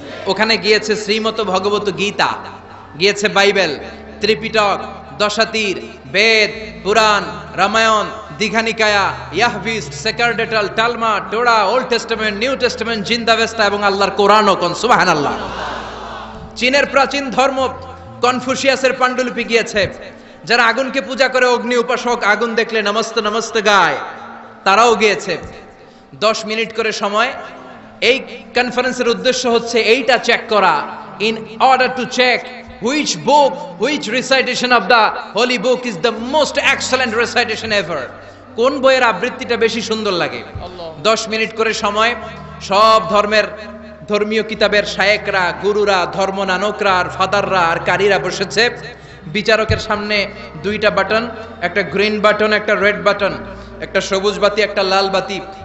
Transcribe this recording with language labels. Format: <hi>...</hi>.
<bn>ওখানে গিয়েছে শ্রীমত ভগবত গীতা, গিয়েছে বাইবেল, ত্রিপিটক, দশাতীর, বেদ, পুরাণ, Ramayana, Dighanikaya, ইয়াহভিস্ট, সেকারডেটাল, টালমা, টোরা, old testament, new testament, জিন্দাবেস্তা এবং আল্লাহর কোরআনও। কোন সুবহানাল্লাহ। চীনের প্রাচীন ধর্ম কনফুসিয়াসের পাণ্ডুলিপি গিয়েছে। যারা আগুনকে পূজা করে, অগ্নি উপাসক, আগুন দেখলে নমস্তে নমস্তে গায়, তারাও গিয়েছে। 10 মিনিট করে সময়। এই কনফারেন্সের উদ্দেশ্য হচ্ছে এইটা চেক করা,</bn> <en>In order to check which book, which recitation of the holy book is the most excellent recitation ever.</en> <bn>কোন বইয়ের আবৃত্তিটা বেশি সুন্দর লাগে। 10 মিনিট করে সময়। সব ধর্মের ধর্মীয় কিতাবের শায়েকরা, গুরুরা, ধর্মনানকরা আর ফাদাররা আর কারীরা বসেছে। বিচারকের সামনে 2টা বাটন, একটা গ্রিন বাটন, একটা রেড বাটন, একটা সবুজ বাতি, একটা লাল বাতি।</bn>